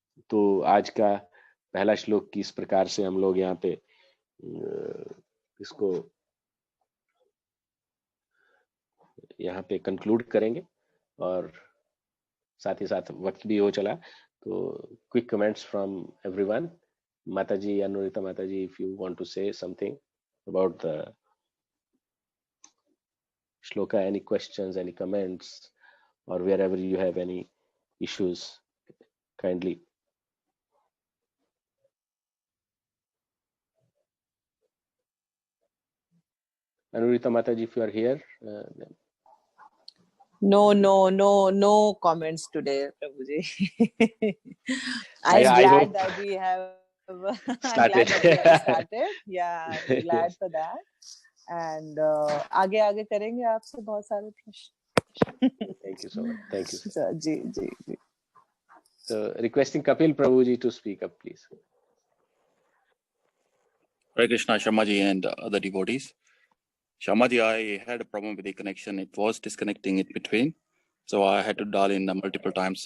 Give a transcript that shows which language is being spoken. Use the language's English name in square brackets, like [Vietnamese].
[Hindi] तो आज का पहला श्लोक की इस प्रकार से हम लोग यहाँ पे इसको यहाँ पे कंक्लूड करेंगे। और साथ ही साथ वक्त भी हो चला, तो [English] Quick comments from everyone. Mataji, Anurita Mataji, if you want to say something about the shloka, any questions, any comments, or wherever you have any issues, kindly. Anurita Mataji, if you are here. No comments today, Prabhuji. I'm glad that we have started. Yeah, I'm glad for that. [Hindi] And आगे करेंगे आपसे बहुत सारे प्रश्न. [English] Thank you so much. Thank you. [Hindi] So, ji. [English] So requesting Kapil Prabhuji to speak up, please. Hare Krishna, Sharmaji and other devotees. Sharmaji, I had a problem with the connection. It was disconnecting in between, so I had to dial in multiple times.